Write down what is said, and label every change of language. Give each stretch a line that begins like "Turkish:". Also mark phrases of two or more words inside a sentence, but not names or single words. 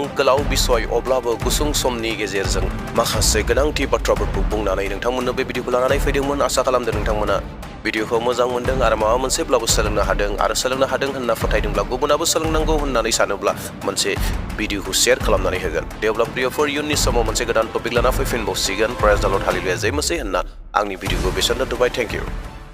Bodo: गोलाव बिसय अब्लाबो गुसुं समनि गेजेरजों माखासे गोनांथि बाथ्राफोरखौ बुंनानै नोंथांमोननो बे भिडिअखौ लानानै फैदोंमोन आसा खालामदों नोंथांमोना भिडिअखौ मोजां मोनदों आरो माबा मोनसेब्लाबो सोलोंनो हादों आरो सोलोंनो हादों होनना फोथायदोंब्ला गुबुनाबो सोलोंनांगौ होननानै सानोब्ला मोनसे भिडिअखौ शेयार खालामनानै होगोन दे अब्ला प्रियफोर इयुननि समाव मोनसे गोदान टपिक लाना फैफिनबावसिगोन
English: praise the Lord
Bodo: हालेलुया जय मसीह होनना आंनि भिडिअखौ बेसेबां दोनथ'बाय
English: thank you